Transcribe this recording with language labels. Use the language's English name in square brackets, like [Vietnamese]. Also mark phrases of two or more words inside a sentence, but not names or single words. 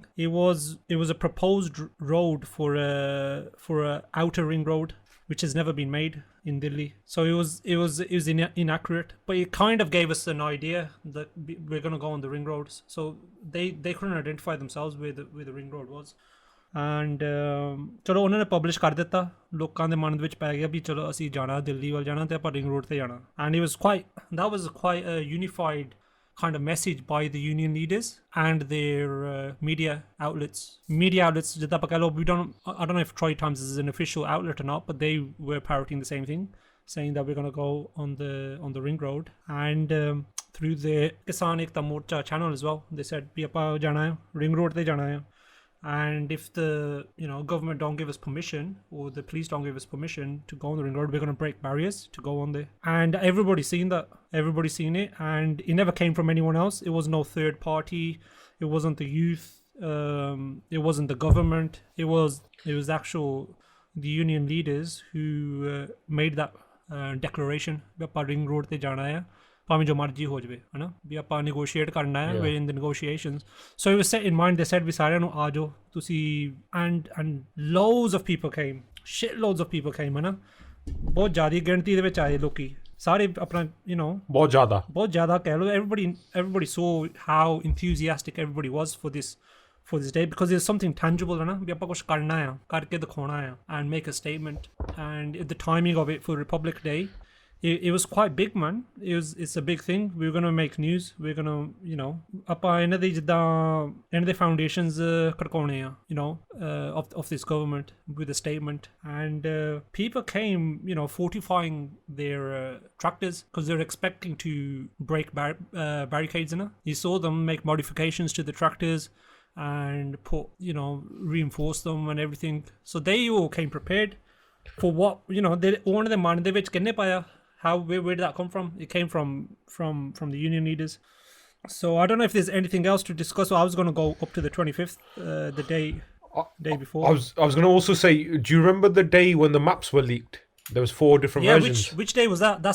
[English] It was a proposed road for a outer ring road, which has never been made in Delhi. So it was inaccurate, but it kind of gave us an idea that we're going to go on the ring roads. So they couldn't identify themselves where the ring road was. [Punjabi] ਐਂਡ ਚਲੋ ਉਹਨਾਂ ਨੇ ਪਬਲਿਸ਼ ਕਰ ਦਿੱਤਾ ਲੋਕਾਂ ਦੇ ਮਨ ਦੇ ਵਿੱਚ ਪੈ ਗਿਆ ਵੀ ਚਲੋ ਅਸੀਂ ਜਾਣਾ ਦਿੱਲੀ ਵੱਲ ਜਾਣਾ ਤੇ ਆਪਾਂ ਰਿੰਗ ਰੋਡ ਤੇ ਜਾਣਾ [English] and it was quite unified kind of message by the union leaders and their media outlets. Media outlets, I don't know if Troy Times is an official outlet or not, but they were parroting the same thing, saying that we're going to go on the ring road. And through the Kisan Ekta Morcha channel as well, they said, [Punjabi] "ਵੀ ਆਪਾਂ ਜਾਣਾ ਹੈ, ਰਿੰਗ ਰੋਡ ਤੇ ਜਾਣਾ ਹੈ." [English] And if the government don't give us permission or the police don't give us permission to go on the ring road, we're going to break barriers to go on there. And everybody's seen that. Everybody's seen it, and it never came from anyone else. It was no third party. It wasn't the youth. It wasn't the government. It was the union leaders who made that declaration. [Punjabi] ਆਪਾਂ ਰਿੰਗ ਰੋਡ ਤੇ ਜਾਣਾ ਹੈ. ਭਾਵੇਂ ਜੋ ਮਰਜ਼ੀ ਹੋ ਜਾਵੇ ਹੈ ਨਾ ਵੀ ਆਪਾਂ ਨੈਗੋਸ਼ੀਏਟ ਕਰਨਾ ਹੈ [English] way in the negotiations so it was set in mind they said we [Punjabi] ਸਾਰਿਆਂ ਨੂੰ ਆ ਜਾਓ ਤੁਸੀਂ [English] and loads of people came shit loads of people came [Punjabi] ਹੈ ਨਾ ਬਹੁਤ ਜ਼ਿਆਦਾ ਗਿਣਤੀ ਦੇ ਵਿੱਚ ਆਏ ਲੋਕੀ ਸਾਰੇ ਆਪਣਾ ਬਹੁਤ ਜ਼ਿਆਦਾ ਕਹਿ ਲਓ [English] everybody saw how enthusiastic everybody was for this day because there's something tangible [Punjabi] ਹੈ ਨਾ ਵੀ ਆਪਾਂ ਕੁਛ ਕਰਨਾ ਆ ਕਰਕੇ ਦਿਖਾਉਣਾ ਆ [English] and make a statement and the timing of it for Republic Day it was quite big, man. It's a big thing. We're gonna make news. We're gonna [Punjabi] ਆਪਾਂ ਇਹਨਾਂ ਦੀ ਜਿੱਦਾਂ ਇਹਨਾਂ ਦੇ [English] foundations [Punjabi] ਖੜਕਾਉਣੇ ਆ [English] of this government with a statement and people came fortifying their tractors because they're expecting to break barricades you saw them make modifications to the tractors and put reinforce them and everything so they all came prepared for what they [Punjabi] ਉਹਨਾਂ ਦੇ ਮਨ ਦੇ ਵਿੱਚ ਕਿੰਨੇ ਪਾਇਆ [English] where did that come from? It came from the union leaders. So I don't know if there's anything else to discuss. So I was going to go up to the 25th, the day before. I was going to also say, do you remember the day when the maps were leaked? There was 4 different versions. Which day was that?